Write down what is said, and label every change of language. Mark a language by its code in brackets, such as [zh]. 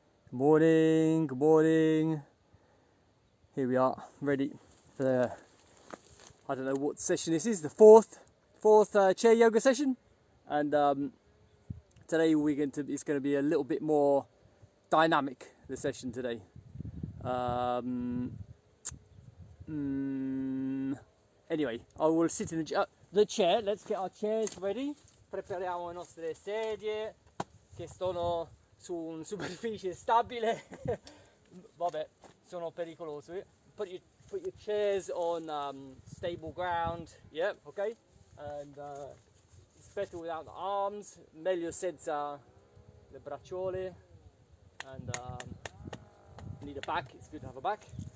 [en] Good morning, good morning. Here we are, ready for the, I don't know what session this is, the fourth chair yoga session. And today it's going to be a little bit more dynamic, the session today. Anyway, I will sit in the chair. Let's get our chairs ready. [it] Prepariamo le nostre sedie che sono su una superficie stabile. Vabbè, sono pericolose. [en] Put your chairs on stable ground. Yeah, okay. And it's better without the arms. [it] Meglio senza le bracciole. [en] And need a back. It's good to have a back.